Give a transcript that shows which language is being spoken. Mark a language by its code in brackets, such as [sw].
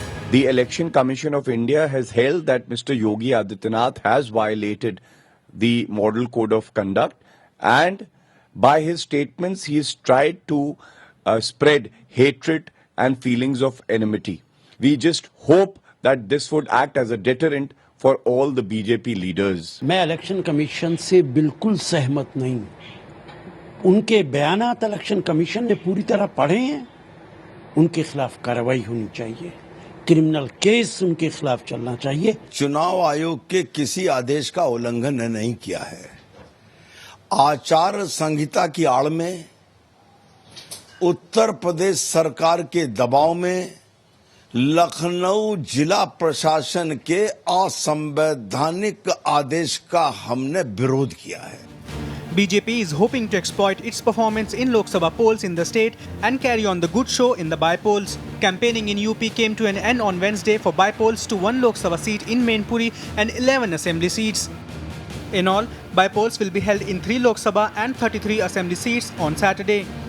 [en] The Election Commission of India has held that Mr. Yogi Adityanath has violated the Model Code of Conduct, and by his statements he has tried to spread hatred and feelings of enmity. We just hope that this would act as a deterrent for all the BJP leaders. [hi] मैं election commission से बिल्कुल सहमत नहीं हूं। उनके बयानात election commission ने पूरी तरह पढ़े हैं, उनके खिलाफ कार्रवाई होनी चाहिए, क्रिमिनल केस उनके खिलाफ चलना चाहिए। चुनाव आयोग के किसी आदेश का उल्लंघन नहीं किया है। आचार संहिता की आड़ में, उत्तर प्रदेश सरकार के दबाव में, लखनऊ जिला प्रशासन के असंवैधानिक आदेश का हमने विरोध किया है। [en] BJP is hoping to exploit its performance in Lok Sabha polls in the state and carry on the good show in the by-polls. Campaigning in UP came to an end on Wednesday for by-polls to 1 Lok Sabha seat in Mainpuri and 11 assembly seats. In all, by-polls will be held in 3 Lok Sabha and 33 assembly seats on Saturday.